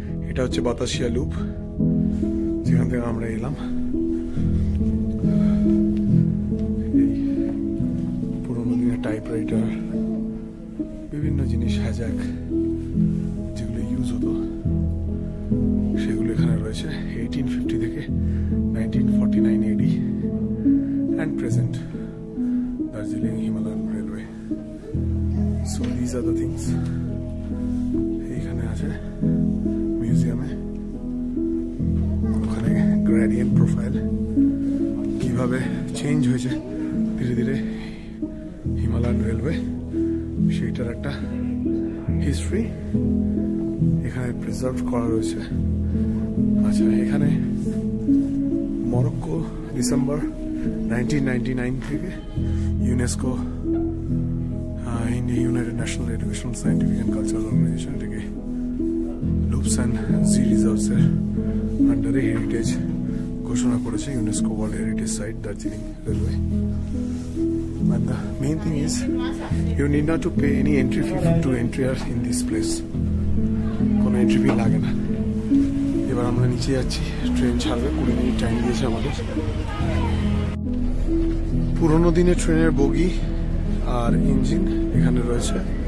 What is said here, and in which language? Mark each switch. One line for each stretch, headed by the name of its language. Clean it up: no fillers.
Bangla: এটা হচ্ছে বাতাসিয়া লুপ, যেখান থেকে আমরা এলাম। এই পুরোনো দিনের টাইপরাইটার, বিভিন্ন জিনিস, হ্যাজাক, যেগুলো ইউজ হতো সেগুলো এখানে রয়েছে।
English: 1850 থেকে 1949 AD and present Darjeeling Himalayan Railway. So these are the things
Bangla: এইখানে আছে মিউজিয়ামে। ওখানে গ্রেডিয়েন্ট প্রোফাইল কিভাবে চেঞ্জ হয়েছে ধীরে ধীরে হিমালয়ান রেলওয়ে, সেইটার একটা হিস্ট্রি এখানে প্রিজার্ভ করা রয়েছে। আচ্ছা, এখানে মরক্কো ডিসেম্বর 1999 থেকে UNESCO, United national educational scientific and cultural organisation থেকে লুপস অ্যান্ড সি রিজার্ভসের আন্ডারে হেরিটেজ ঘোষণা করেছে, UNESCO world heritage site Darjeeling railway.
English: And the main thing is you need not to pay any entry fee to enter in this place.
Bangla: কোনো entry fee লাগে না। এবার আমরা নিচে যাচ্ছি, ট্রেন ছাড়বে, 20 মিনিট টাইম দিয়েছে আমাদের। পুরোনো দিনের ট্রেনের বগি আর ইঞ্জিন এখানে রয়েছে।